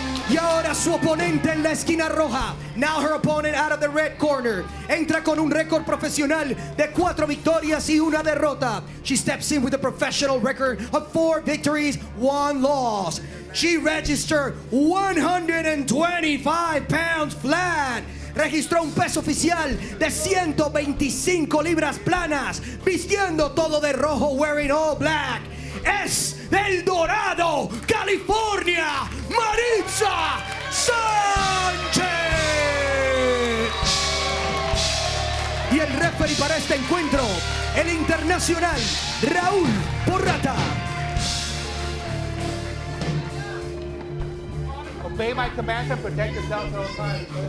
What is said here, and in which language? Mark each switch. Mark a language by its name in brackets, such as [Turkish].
[Spanish] Y ahora su oponente en la esquina roja. [English] Now her opponent out of the red corner. [Spanish] Entra con un récord profesional de 4 victorias y 1 derrota. [English] She steps in with a professional record of 4 victories, 1 loss. She registered 125 pounds flat. [Spanish] Registró un peso oficial de 125 libras planas. Vistiendo todo de rojo, [English] wearing all black. [Spanish] Es del Dorado, California, Maritza Sanchez. Y el referee para este encuentro, el internacional Raúl Porrata. [English] Obey my commands and protect yourself at all times.